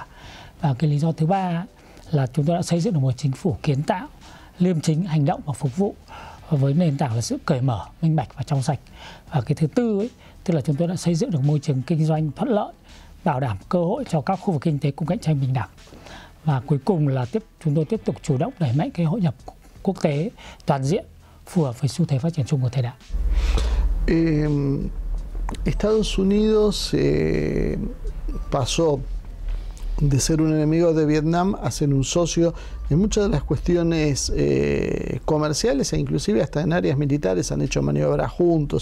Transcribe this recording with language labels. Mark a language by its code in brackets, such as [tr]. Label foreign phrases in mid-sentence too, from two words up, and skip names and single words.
[vi] Và cái lý do thứ ba là chúng tôi đã xây dựng được một chính phủ kiến tạo, liêm chính, hành động và phục vụ với nền tảng là sự cởi mở, minh bạch và trong sạch. Và cái thứ tư tức là chúng tôi đã xây dựng được môi trường kinh doanh thuận lợi, bảo đảm cơ hội cho các khu vực kinh tế cùng cạnh tranh bình đẳng. Và cuối cùng là chúng tôi tiếp tục chủ động đẩy mạnh cái hội nhập quốc tế toàn diện phù hợp với xu thế phát triển chung của thời đại. [es] Estados Unidos pasó de ser un enemigo de Vietnam a ser un socio en muchas de las cuestiones comerciales e inclusive hasta en áreas militares han hecho maniobras juntos.